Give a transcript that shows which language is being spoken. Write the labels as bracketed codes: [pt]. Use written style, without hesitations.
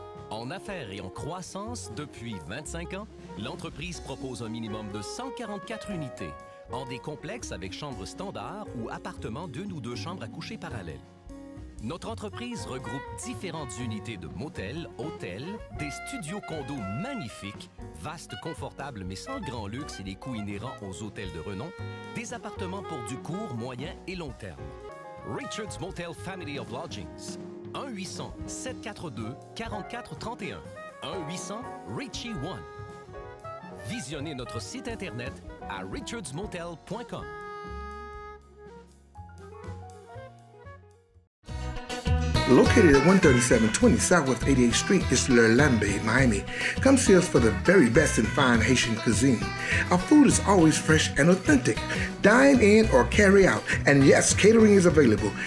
[fr] En affaires et en croissance depuis 25 ans, l'entreprise propose un minimum de 144 unités, en des complexes avec chambres standards ou appartements d'1 ou 2 chambres à coucher parallèles. Notre entreprise regroupe différentes unités de motels, hôtels, des studios condos magnifiques, vastes, confortables mais sans le grand luxe et les coûts inhérents aux hôtels de renom, des appartements pour du court, moyen et long terme. [en] Richard's Motel Family of Lodgings. 1-800-742-4431. 1-800-RICHIE-1. [fr] Visionnez notre site internet à richardsmotel.com. [en] Located at 13720 Southwest 88th Street is Le Lambe, Miami. Come see us for the very best in fine Haitian cuisine. Our food is always fresh and authentic. Dine in or carry out, and yes, catering is available.